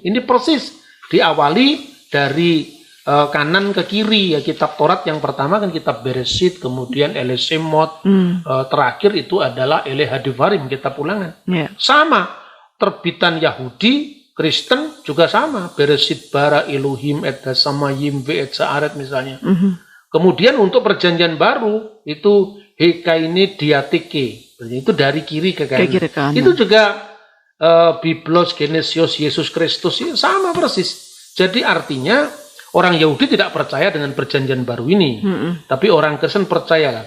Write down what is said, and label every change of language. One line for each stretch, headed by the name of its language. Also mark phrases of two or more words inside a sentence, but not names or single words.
Indonesian: Ini persis diawali dari kanan ke kiri ya. Kitab Taurat yang pertama kan kitab Bereshit, kemudian Ele Shemot, terakhir itu adalah Ele Hadivarim, kitab Ulangan. Sama, terbitan Yahudi, Kristen juga sama.
Hebrew: בראשית ברא אלהים את השמים ואת הארץ misalnya.
Indonesian: Kemudian untuk Perjanjian Baru itu Hekaini Diatike. Itu dari kiri ke kanan. Itu juga
Greek: Βίβλος γενέσεως Ἰησοῦ Χριστοῦ
Indonesian: ya, sama persis. Jadi artinya orang Yahudi tidak percaya dengan Perjanjian Baru ini, tapi orang Kristen percaya.